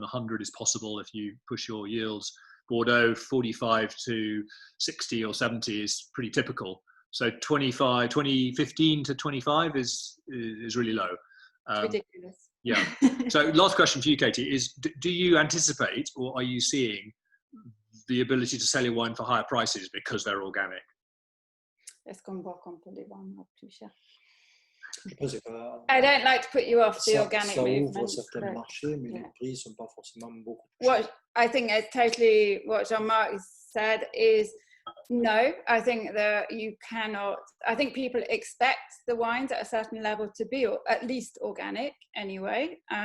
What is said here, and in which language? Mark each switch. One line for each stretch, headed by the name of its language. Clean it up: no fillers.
English: 100 is possible if you push your yields. Bordeaux, 45 to 60 or 70 is pretty typical. So 15 to 25 is really low. Ridiculous. Yeah. So last question for you, Katie, is do you anticipate, or are you seeing the ability to sell your wine for higher prices because they're organic?
French: Est-ce qu'on voit qu'on peut les vendre plus cher?
English: I don't like to put you off the organic movement. What I think is totally what Jean-Marc said is no. I think that you cannot. I think people expect the wines at a certain level to be at least organic anyway.